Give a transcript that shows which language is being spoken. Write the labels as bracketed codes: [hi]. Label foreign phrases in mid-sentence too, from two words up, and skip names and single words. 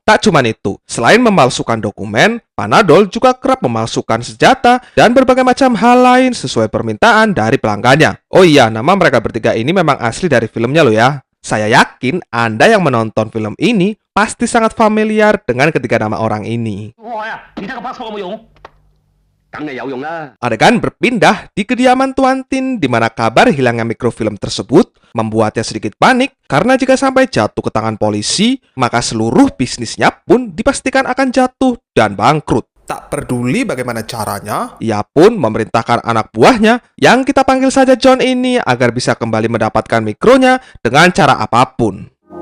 [id] Tak cuma itu, selain memalsukan dokumen, Panadol juga kerap memalsukan senjata dan berbagai macam hal lain sesuai permintaan dari pelanggannya. Oh iya, nama mereka bertiga ini memang asli dari filmnya loh ya. Saya yakin Anda yang menonton film ini pasti sangat familiar dengan ketiga nama orang ini. [yue] 我呀，你睇個 passport 有冇用？梗係有用啦。 [id] Adegan berpindah di kediaman Tuan Tin, di mana kabar hilangnya mikrofilm tersebut membuatnya sedikit panik karena jika sampai jatuh ke tangan polisi, maka seluruh bisnisnya pun dipastikan akan jatuh dan bangkrut. Tak peduli bagaimana caranya, ia pun memerintahkan anak buahnya yang kita panggil saja John ini agar bisa kembali mendapatkan mikronya dengan cara apapun.